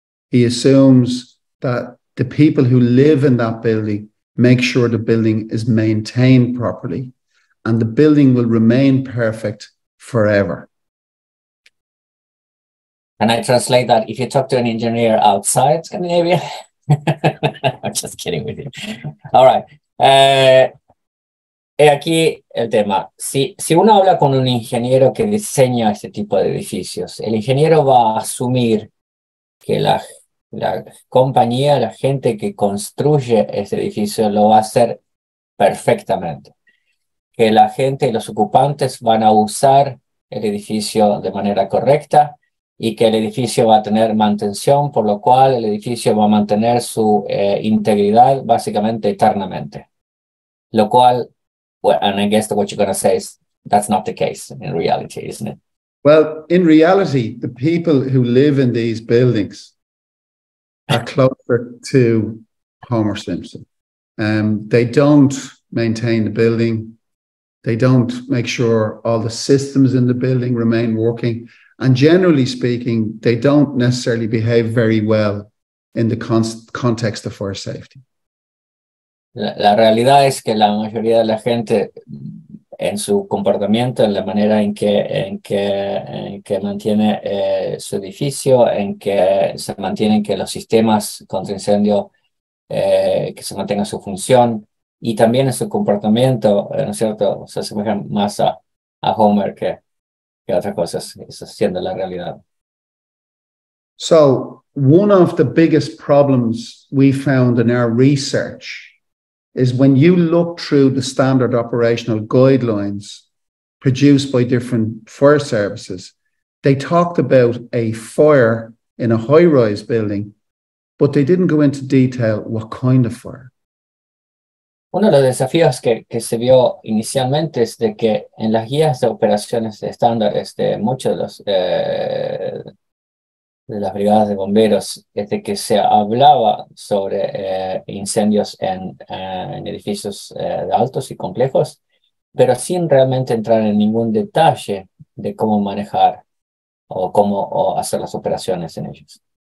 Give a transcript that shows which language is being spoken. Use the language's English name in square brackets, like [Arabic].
[English] He assumes that the people who live in that building make sure the building is maintained properly and the building will remain perfect forever. And I translate that if you talk to an engineer outside Scandinavia, I'm just kidding with you. All right. [Spanish] Aquí el tema. Si uno habla con un ingeniero que diseña este tipo de edificios, el ingeniero va a asumir que la compañía, la gente que construye este edificio lo va a hacer perfectamente. Que la gente y los ocupantes van a usar el edificio de manera correcta y que el edificio va a tener mantención, por lo cual el edificio va a mantener su integridad básicamente eternamente. [English] Lo cual, well, and I guess what you're going to say is that's not the case in reality, isn't it? Well, in reality, the people who live in these buildings are closer to Homer Simpson. They don't maintain the building. They don't make sure all the systems in the building remain working. And generally speaking, they don't necessarily behave very well in the context of fire safety. [Spanish] La realidad es que la mayoría de la gente en su comportamiento, en la manera en que mantiene su edificio, en que se mantienen que los sistemas contra incendio que se mantenga su función y también en su comportamiento, ¿no es cierto? Se asemejan más a Homer que otras cosas, eso siendo la realidad. [English] So one of the biggest problems we found in our research is when you look through the standard operational guidelines produced by different fire services, they talked about a fire in a high-rise building, but they didn't go into detail what kind of fire. [Spanish] Uno de los desafíos que se vio inicialmente es de que en las guías de operaciones estándares de muchos de las brigadas de bomberos, es de que se hablaba sobre incendios en edificios de altos y complejos, pero sin realmente entrar en ningún detalle de cómo manejar o cómo hacer las operaciones en ellos.